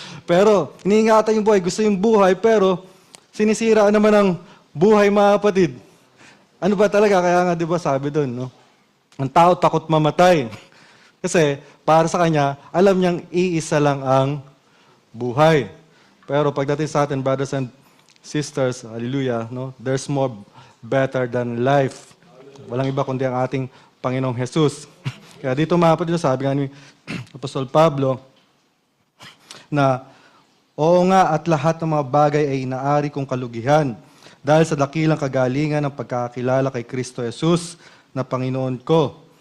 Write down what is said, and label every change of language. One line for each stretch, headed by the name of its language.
Filipino: Pero iniingatan yung buhay, gusto yung buhay, pero sinisira naman ang buhay, mga kapatid. Ano ba talaga? Kaya nga, di ba, sabi doon, no? Ang tao takot mamatay. Kasi para sa kanya, alam niyang iisa lang ang buhay. Pero pagdating sa atin,
English: brothers and sisters,
Filipino: hallelujah, no?
English: There's more better than life.
Filipino: Walang iba kundi ang ating Panginoong Jesus. Kaya dito mga kapatid, sabi nga ni Apostol Pablo, na oo nga at lahat ng mga bagay ay inaari kong kalugihan dahil sa dakilang kagalingan ng pagkakilala kay Kristo Jesus na Panginoon ko.